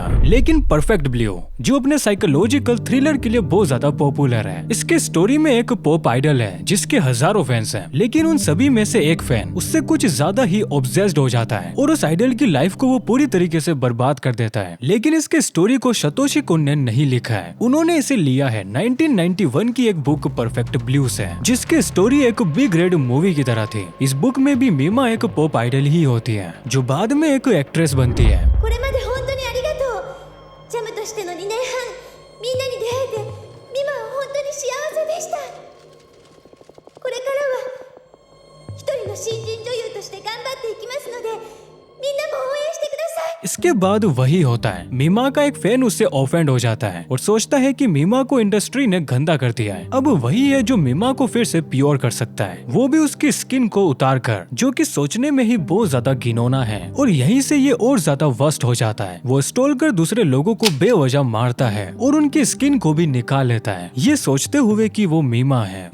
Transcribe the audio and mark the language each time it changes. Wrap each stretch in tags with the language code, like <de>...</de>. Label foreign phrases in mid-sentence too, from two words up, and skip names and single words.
<hi>लेकिन परफेक्ट ब्लू, जो अपने</hi> <en>psychological thriller</en> <hi>के लिए बहुत ज्यादा पॉपुलर है, इसके स्टोरी में एक</hi> <en>pop idol</en> <hi>है जिसके हजारों फैंस हैं, लेकिन उन सभी में से एक फैन उससे कुछ ज्यादा ही ऑब्सेस्ड हो जाता है और उस आइडल की लाइफ को वो पूरी तरीके से बर्बाद कर देता है। लेकिन इसके स्टोरी को सतोशी कोन ने नहीं लिखा है, उन्होंने इसे लिया है 1991 की एक बुक परफेक्ट ब्लू से, जिसकी स्टोरी एक</hi> <en>B grade movie</en> <hi>की तरह थी। इस बुक में भी मीमा एक</hi> <en>pop idol</en> <hi>ही होती है, जो बाद में एक एक्ट्रेस बनती है।</hi> <ja>これまで本当にありがとう。ジャムとしての2年半、みんなに出会えて、ミマは本当に幸せでした。これからは一人の新人女優として頑張っていきますので、みんなも応援してください。</ja> <hi>इसके बाद वही होता है, मीमा का एक फैन उससे ऑफेंड हो जाता है और सोचता है कि मीमा को इंडस्ट्री ने गंदा कर दिया है। अब वही है जो मीमा को फिर से प्योर कर सकता है, वो भी उसकी स्किन को उतार कर, जो कि सोचने में ही बहुत ज्यादा घिनौना है। और यहीं से ये और ज्यादा वर्स्ट हो जाता है, वो स्टॉल कर दूसरे लोगों को बेवजह मारता है और उनकी स्किन को भी निकाल लेता है, ये सोचते हुए कि वो मीमा है।</hi>